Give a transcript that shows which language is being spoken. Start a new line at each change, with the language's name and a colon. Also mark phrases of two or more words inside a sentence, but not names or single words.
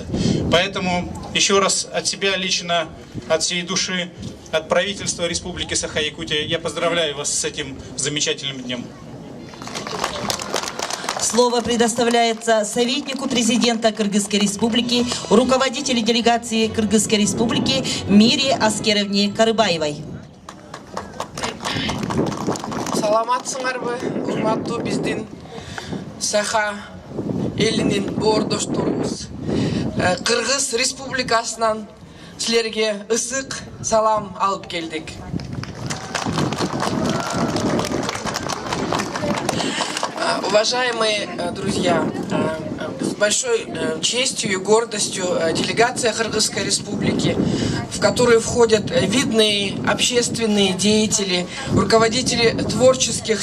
Russian: Поэтому еще раз от себя лично, от всей души, от правительства Республики Саха-Якутия я поздравляю вас с этим замечательным днем. Слово предоставляется советнику президента Кыргызской Республики, руководителю делегации Кыргызской Республики Мире Аскеровне Карыбаевой.
Kyrgyz: Саламатсыңарбы, урматтуу биздин Саха элинин боордошторубуз. Кыргыз Республикасынан силерге ысык салам алып келдик.
Russian: Уважаемые друзья, с большой честью и гордостью делегация Кыргызской Республики, в которую входят видные общественные деятели, руководители творческих